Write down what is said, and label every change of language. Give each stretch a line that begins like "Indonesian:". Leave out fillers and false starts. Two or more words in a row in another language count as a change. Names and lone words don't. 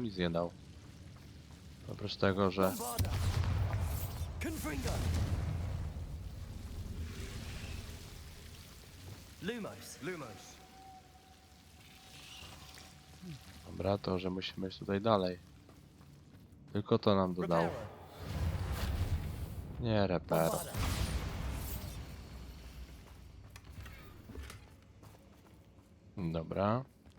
Polish: Nic nie dał. Oprócz tego, że...
Latin: Bombarda. Confringo. Lumos. Lumos!
Polish: Dobra, to że musimy iść tutaj dalej. Tylko to nam dodał.
Latin: Reparo.
Polish: Nie, reper.
Latin: Bombarda.
Polish: Dobra.